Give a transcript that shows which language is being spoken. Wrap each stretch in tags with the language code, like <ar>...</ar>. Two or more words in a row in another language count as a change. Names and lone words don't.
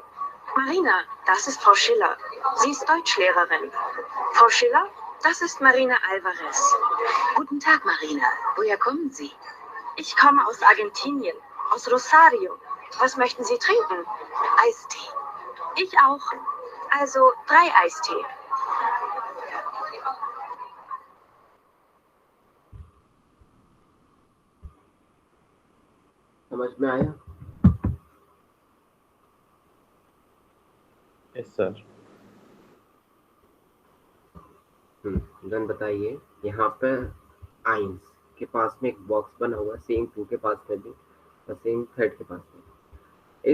<de>Marina, das ist Frau Schiller. Sie ist Deutschlehrerin. Frau Schiller, das ist Marina Alvarez. Guten Tag, Marina. Woher kommen Sie? Ich komme aus Argentinien, aus Rosario. Was möchten Sie trinken? Eistee. Ich auch. Also 3 Eistee.</de> <hi>समझ में आया?</hi> <en>yes sir.</en> <hi>देन बताइए, यहाँ पे आइंस के पास में एक बॉक्स बना हुआ है,</hi> <en>same two</en> <hi>के पास में भी और</hi> <en>same third</en> <hi>के पास में।</hi>